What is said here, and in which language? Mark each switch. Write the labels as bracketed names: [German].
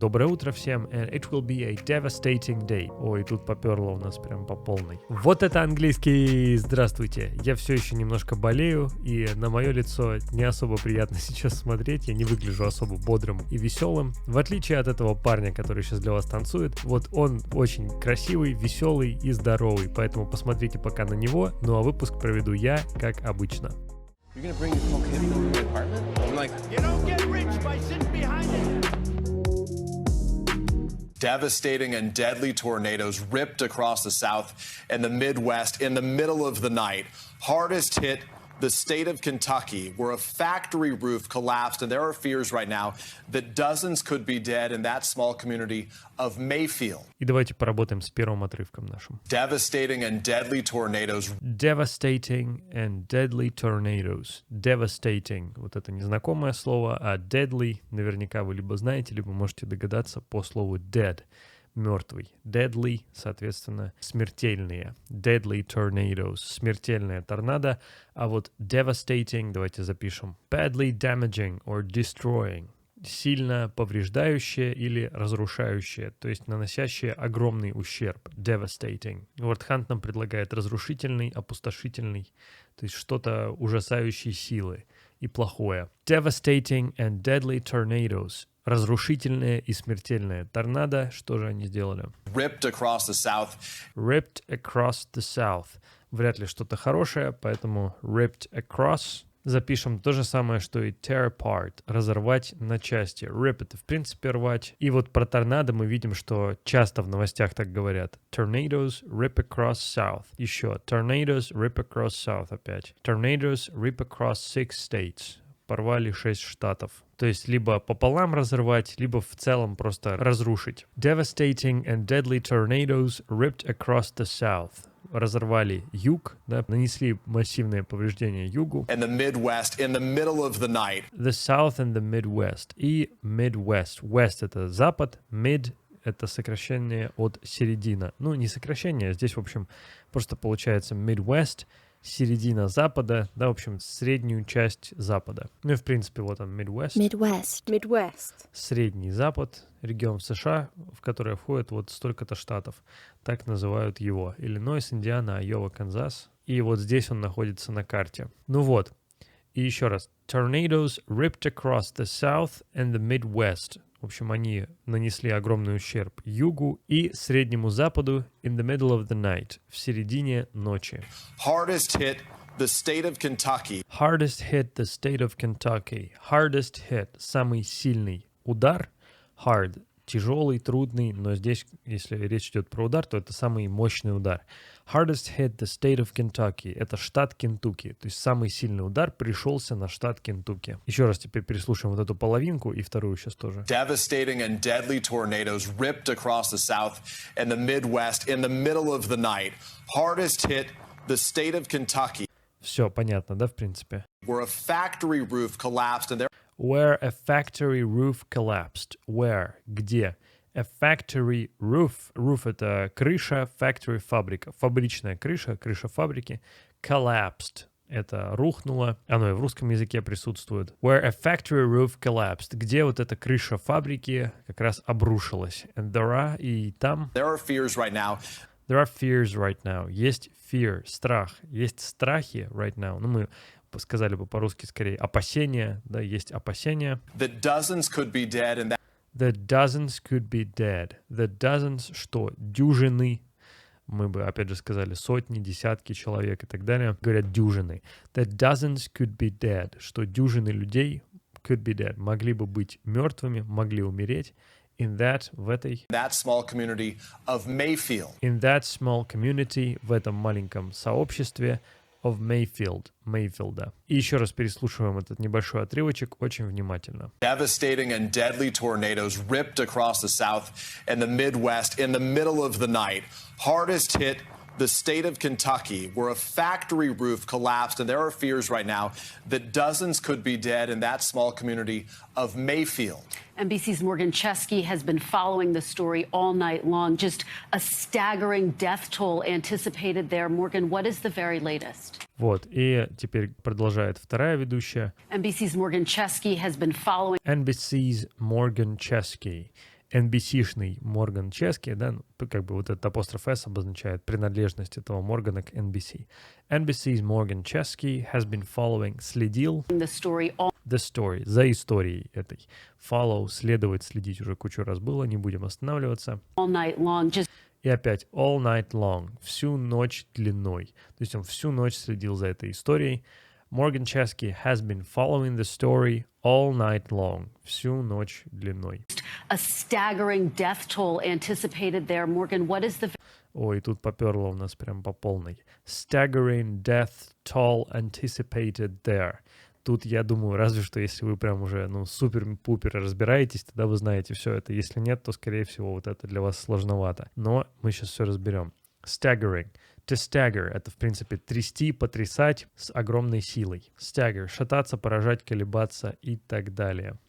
[Russian] Доброе утро всем, [English] and it will be a devastating day. [Russian] Ой, тут поперло у нас прям по полной. Вот это английский! Здравствуйте! Я все еще немножко болею, и на мое лицо не особо приятно сейчас смотреть. Я не выгляжу особо бодрым и веселым. В отличие от этого парня, который сейчас для вас танцует, вот он очень красивый, веселый и здоровый. Поэтому посмотрите пока на него, ну а выпуск проведу я, как обычно. [English] You're gonna bring your cocaine over to my apartment? I'm like, you don't get rich by sitting behind it. Devastating and deadly tornadoes ripped across the South and the Midwest in the middle of the night. Hardest hit the state of Kentucky, where a factory roof collapsed, and there are fears right now that dozens could be dead in that small community of Mayfield. [Russian] И давайте поработаем с первым отрывком нашим. [English] Devastating and deadly tornadoes. Devastating and deadly tornadoes. Devastating. [Russian] Вот это незнакомое слово, а deadly наверняка вы либо знаете, либо можете догадаться по слову dead. Мертвый. Deadly, соответственно, смертельные. [English] Deadly tornadoes. [Russian] Смертельная торнадо. А вот devastating, давайте запишем. [English] Badly damaging or destroying. [Russian] Сильно повреждающее или разрушающее, то есть наносящее огромный ущерб. [English] Devastating. [Russian] WordHunt нам предлагает разрушительный, опустошительный, то есть что-то ужасающей силы и плохое. [English] Devastating and deadly tornadoes. [Russian] Разрушительное и смертельное торнадо. Что же они сделали? [English] Ripped across the South. Ripped across the South. [Russian] Вряд ли что-то хорошее, поэтому [English] ripped across. [Russian] Запишем то же самое, что и [English] tear apart. [Russian] Разорвать на части. Rip — это в принципе рвать. И вот про торнадо мы видим, что часто в новостях так говорят. [English] Tornadoes rip across South. [Russian] Еще. [English] Tornadoes rip across South опять. Tornadoes rip across 6 states. [Russian] Порвали 6 штатов. То есть либо пополам разорвать, либо в целом просто разрушить. [English] Devastating and deadly tornadoes ripped across the South. [Russian] Разорвали юг, да, нанесли массивные повреждения югу. [English] And the Midwest in the middle of the night. The South and the Midwest. [Russian] И Midwest. West — это запад, Mid — это сокращение от середина. Ну, не сокращение, здесь, в общем, просто получается Midwest — середина запада, да, в общем, среднюю часть запада. Ну и, в принципе, вот он, Midwest. Midwest. Средний запад, регион в США, в который входит вот столько-то штатов. Так называют его. Иллинойс, Индиана, Айова, Канзас. И вот здесь он находится на карте. Ну вот. И еще раз. [English] Tornadoes ripped across the South and the Midwest. [Russian] В общем, они нанесли огромный ущерб югу и среднему западу [English] in the middle of the night, [Russian] в середине ночи. [English] Hardest hit the state of Kentucky. Hardest hit the state of Kentucky. Hardest hit, [Russian] самый сильный удар. Hard, тяжелый, трудный, но здесь, если речь идет про удар, то это самый мощный удар. [English] Hardest hit the state of Kentucky. [Russian] Это штат Кентукки. То есть самый сильный удар пришелся на штат Кентукки. Еще раз теперь переслушаем вот эту половинку и вторую сейчас тоже. [English] Devastating and deadly tornadoes ripped across the South and the Midwest in the middle of the night. Hardest hit the state of Kentucky. [Russian] Все понятно, да, в принципе? [English] Where a factory roof collapsed and there... Where a factory roof collapsed. Where? [Russian] Где? [English] A factory roof. [Russian] Roof — это крыша, factory — фабрика. Фабричная крыша, крыша фабрики. Collapsed — это рухнуло. Оно и в русском языке присутствует. [English] Where a factory roof collapsed. [Russian] Где вот эта крыша фабрики как раз обрушилась. [English] And there are, [Russian] и там... [English] There are fears right now. There are fears right now. [Russian] Есть fear, страх. Есть страхи [English] right now. [Russian] Ну, мы сказали бы по-русски скорее опасения. Да, есть опасения. [English] That dozens could be dead and that... The dozens could be dead. The dozens, что? [Russian] Дюжины. Мы бы, опять же, сказали сотни, десятки человек и так далее. Говорят дюжины. [English] The dozens could be dead. [Russian] Что дюжины людей [English] could be dead. [Russian] Могли бы быть мертвыми, могли умереть. [English] In that, [Russian] в этой... [English] That small community of Mayfield. In that small community, [Russian] в этом маленьком сообществе [English] of Mayfield, Мейфилда. [Russian] И еще раз переслушиваем этот небольшой отрывочек очень внимательно. [English] Devastating and deadly tornadoes ripped across the South and the Midwest in the middle of the night. Hardest hit the state of Kentucky, where a factory roof collapsed, and there are fears right now that dozens could be dead in that small community of Mayfield. NBC's Morgan Chesky has been following the story all night long. Just a staggering death toll anticipated there. Morgan, what is the very latest? [Russian] Вот, и теперь продолжает вторая ведущая. [English] NBC's Morgan Chesky has been following... NBC's Morgan Chesky. [Russian] NBC-шный Морган Чески, да, как бы вот этот апостроф S обозначает принадлежность этого Моргана к NBC. [English] NBC's Morgan Chesky has been following, [Russian] следил, [English] the story, [Russian] за историей этой. Follow, следовать, следить уже кучу раз было, не будем останавливаться. [English] All night long, just... [Russian] И опять [English] all night long, [Russian] всю ночь длиной. То есть он всю ночь следил за этой историей. [English] Morgan Chesky has been following the story all night long, [Russian] всю ночь длиной. [English] A staggering death toll anticipated there. Morgan, what is the... [Russian] Ой, тут поперло у нас прям по полной. [English] Staggering death toll anticipated there. [Russian] Тут, я думаю, разве что если вы прям уже, супер-пупер разбираетесь, тогда вы знаете все это. Если нет, то, скорее всего, вот это для вас сложновато. Но мы сейчас все разберем. Staggering. [English] To stagger [Russian] — это, в принципе, трясти, потрясать с огромной силой. Stagger — шататься, поражать, колебаться и так далее.